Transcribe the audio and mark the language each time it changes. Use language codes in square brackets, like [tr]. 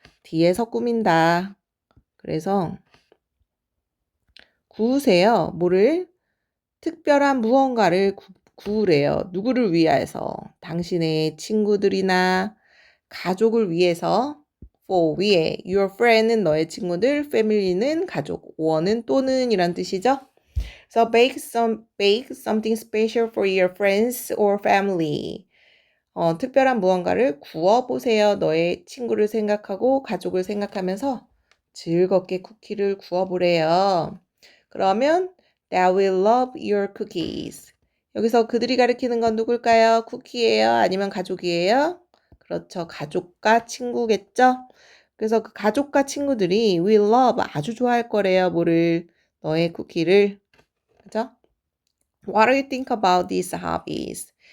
[ko] 뒤에서 꾸민다. 그래서 구우세요. 뭐를? 특별한 무언가를 구우래요. 누구를 위해서? 당신의 친구들이나 가족을 위해서. for 위에 your friend은 너의 친구들, family는 가족, 원은 또는 이란 뜻이죠. [en] So bake something special for your friends or family. [ko] 특별한 무언가를 구워 보세요. 너의 친구를 생각하고 가족을 생각하면서 즐겁게 쿠키를 구워 보래요. 그러면 [en] they will love your cookies. [ko] 여기서 그들이 가리키는 건 누굴까요? 쿠키예요? 아니면 가족이에요? 그렇죠. 가족과 친구겠죠? 그래서 그 가족과 친구들이 will love 아주 좋아할 거래요. 뭐를? 너의 쿠키를. 그죠? [en] What do you think about these hobbies?